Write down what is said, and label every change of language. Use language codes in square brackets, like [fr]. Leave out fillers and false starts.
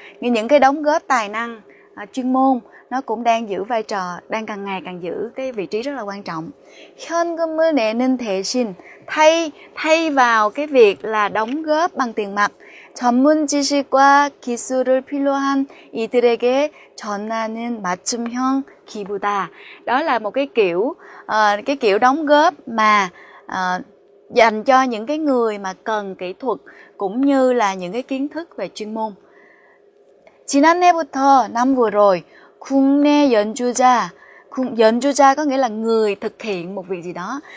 [vi] Những cái đóng góp tài năng chuyên môn nó cũng đang giữ vai trò, đang càng ngày càng giữ cái vị trí rất là quan trọng. [ko] 현금을 내는 대신, [vi] thay vào cái việc là đóng góp bằng tiền mặt, [ko] 전문 지식과 기술을 필요한 이들에게 전하는 맞춤형 기부다. [vi] Đó là một cái kiểu đóng góp mà dành cho những cái người mà cần kỹ thuật cũng như là những cái kiến thức về chuyên môn. [ko] 지난해부터 [vi] năm vừa rồi, [ko] 국내 연주자 [vi] có nghĩa là người thực hiện một việc gì đó.